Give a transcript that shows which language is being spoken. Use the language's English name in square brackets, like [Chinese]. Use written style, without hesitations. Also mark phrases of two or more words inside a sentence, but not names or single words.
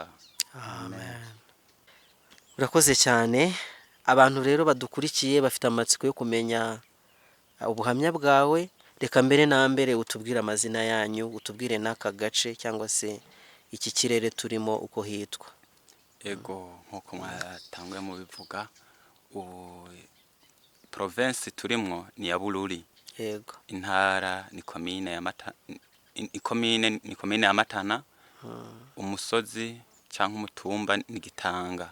[Rundi] Amen. Urakoze cyane. Abantu rero badukurikiye bafite amatsiko yo kumenya ubuhamya bwawe, reka mbere na mbere utubwire amazina yanyu, utubwire n'aka gace cyangwa se iki kirere turimo uko hitwa. Ego nkuko mwatanguye mu bivuga province turimwo ni ya Bururi. Yego. Intara ni komine ya komine ya Matana. Umusozi cyangwa umutumba ni Gitanga.